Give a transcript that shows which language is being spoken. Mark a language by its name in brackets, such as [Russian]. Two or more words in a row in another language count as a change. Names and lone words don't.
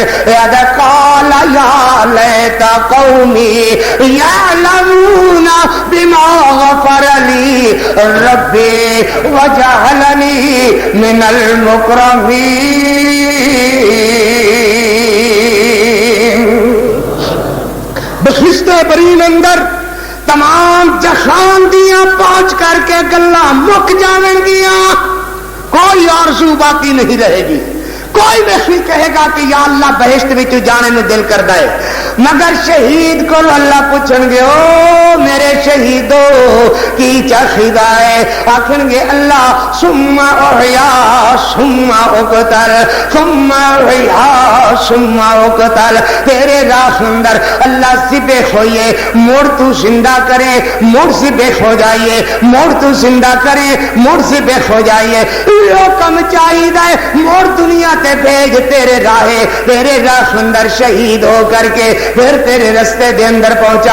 [Arabic] اے ادا قال یا لیتا قومی یعلمون بما غفر لی ربی وجعلنی من المکرمین۔ [Punjabi] بخشتے برین اندر تمام جہان دیاں پہنچ کر کے گلاں مک جاون گیاں، کوئی آرزو باقی نہیں رہے گی، کوئی نہیں کہے گا کہ یا اللہ بہشت وچ جانے میں دل کردا ہے، مگر شہید کو اللہ پوچھن گے او میرے شہیدو کی چاہیدا ہے، آکھن گے اللہ [Arabic] ثم احیا ثم اقتل [Punjabi] ثم احیا ثم اقتل، تیرے راہ اندر اللہ ذبح ہوئیے مڑ تو زندہ کرے، مڑ ذبح ہو جائیے، مڑ تو زندہ کرے، مڑ ذبح ہو جائیے، یہ کم چاہیدا ہے، مڑ دنیا تے بھیج تیرے راہ اندر شہید ہو کر کے پھر تیرے رستے دے اندر پہنچا۔